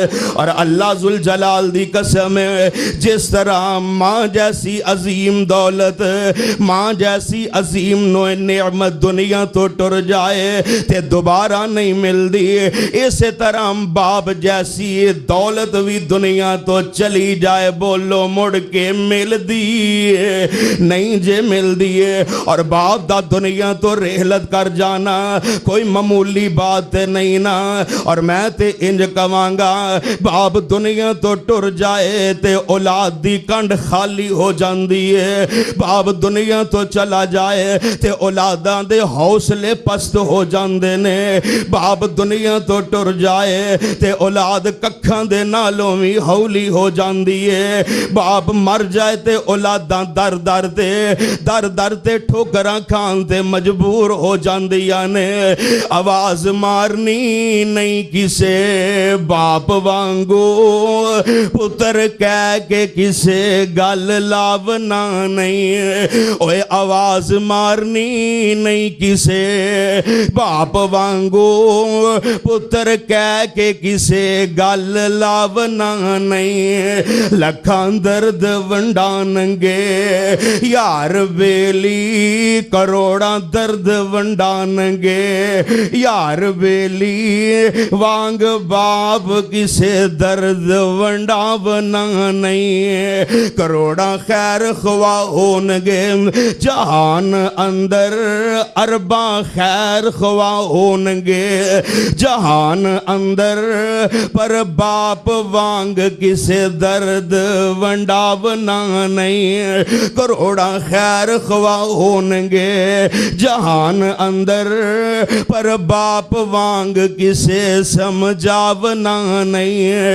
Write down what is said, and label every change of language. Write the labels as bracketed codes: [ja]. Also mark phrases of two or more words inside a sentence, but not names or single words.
[pa] اور اللہ ذوالجلال دی قسم ہے جس طرح ماں جیسی عظیم دولت, ماں جیسی عظیم نعمت دنیا تو ٹر جائے تے دوبارہ نہیں ملتی, اسی طرح باپ جیسی دولت بھی دنیا تو چلی جائے بولو مڑ کے مل دیئے نہیں جے مل دیئے. اور باپ دا دنیا تو رحلت کر جانا کوئی معمولی بات نہیں نا. اور میں تے انج کمانگا باپ دنیا تو ٹر جائے تے اولاد دی کنڈ خالی ہو جاندی ہے. باپ دنیا تو چلا جائے تے اولاداں دے حوصلے پست ہو جاندے نے. باپ دنیا تو ٹر جائے تے اولاد ککھاں دے نالوں بھی ہولی ہو جاندی ہے. باپ مر جائے تے اولاداں در در تے ٹھوکراں کھان تے مجبور ہو جاندیاں نے. آواز مارنی نہیں کسے باپ وانگو, پتر کہہ کے کسے گل لاونا نہیں. اوے آواز مارنی نہیں کسے باپ وانگو, پتر کہہ کے کسے گل لاونا نہیں. لکھاں درد ونڈانگے یار بیلی, کروڑاں درد ونڈانگے یار بیلی, وانگ باپ کسے درد ونڈاونا نہیں. کروڑاں خیر خواہ ہونگے جہان اندر, ارباں خیر خواہ ہونگے جہان اندر, پر باپ وانگ کسے درد ونڈاونا نہیں. کروڑا خیر خواہ ہونگے جہان اندر, پر باپ وانگ کسے سمجھاونا نہیں.